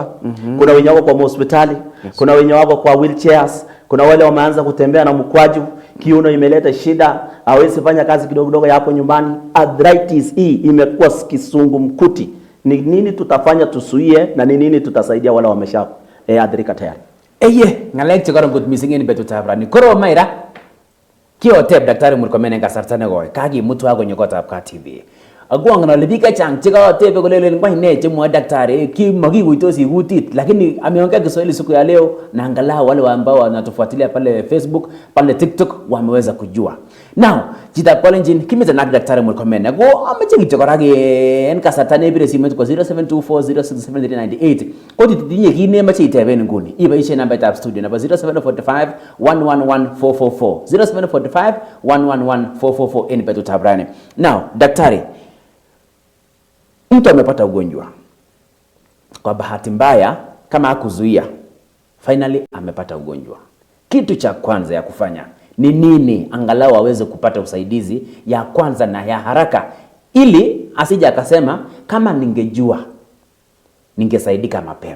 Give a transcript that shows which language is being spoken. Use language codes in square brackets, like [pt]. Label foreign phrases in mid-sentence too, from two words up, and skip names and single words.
[sw] Kuna wenye wako kwa hospitali, kuna wenye wako kwa wheelchairs, kuna wale wameanza kutembea na mkwaju, kiuno imeleta shida, hawezi fanya kazi kidogo kidogo hapo nyumbani. Arthritis hii imekuwa kisungumkuti. Ni nini tutafanya tusuie na ni nini tutasaidia wale wamesha adhirika tayari? [kln] Ngalek che koron kot missing en betutab rani. Koro maira kioteb Daktari Murkomen en kasarta nekoi kakimutwa konyo kotab KTV. Agwong ale biik chechang che kaotebe kolelen ngwany ne chemwoe daktari makikuitosi kutit, [sw] lakini ameongea Kiswahili siku ya leo na angalau wale ambao wanatufuatilia pale Facebook, pale TikTok wameweza kujua. Now, [kln] chitab Kalenjin kimite nak Daktari Murkomen ako ameche kityo kora en kasarta nebire simet ko 0724067398. Ko titinye kit nemoche iteben nguni iboisie nambaitab studio nebo 0745 111444 0745 111444 en betutab rani. [sw] Now, daktari, mtu amepata ugonjwa kwa bahati mbaya, kama hakuzuia, finally amepata ugonjwa, kitu cha kwanza ya kufanya ni nini angalau aweze kupata usaidizi ya kwanza na ya haraka, ili asije akasema kama ningejua ningesaidika mapema?